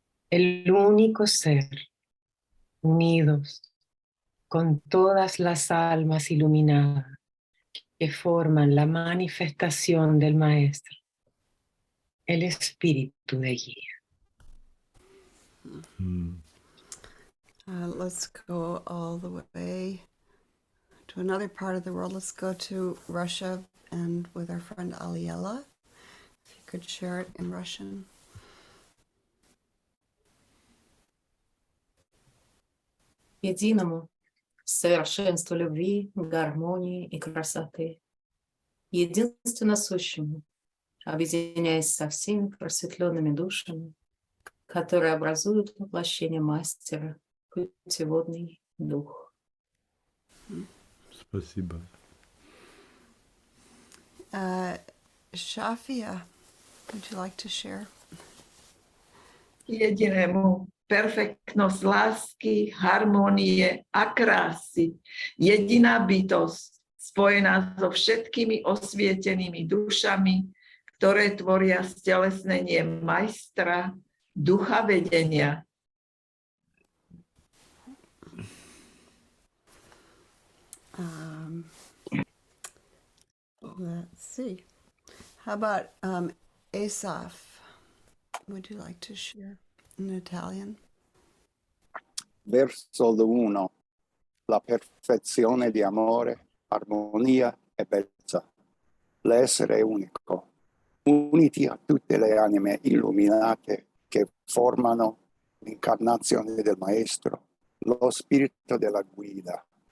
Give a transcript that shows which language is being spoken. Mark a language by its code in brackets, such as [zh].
[es] El único ser, unidos con todas las almas iluminadas que forman la manifestación del Maestro, el espíritu de guía. [en] Let's go all the way to another part of the world. Let's go to Russia, and with our friend Aliela, if you could share it in Russian. [ru] Единому, совершенству любви, гармонии и красоты, единственно сущему, объединяясь со всеми просветленными душами, которые образуют воплощение Мастера, путеводный дух. Спасибо. [en] Shafia, would you like to share? [sk] Jedinému perfektnosť lásky, harmonie a krásy. Jediná bytosť, spojená so všetkými osvietenými dušami, ktoré tvoria stelesnenie majstra, ducha vedenia. [en] Let's see. How about Asaf? Would you like to share in Italian? [it] Verso l'uno, la perfezione di amore, armonia e bellezza. L'essere unico, uniti a tutte le anime illuminate che formano l'incarnazione del Maestro, lo spirito della guida.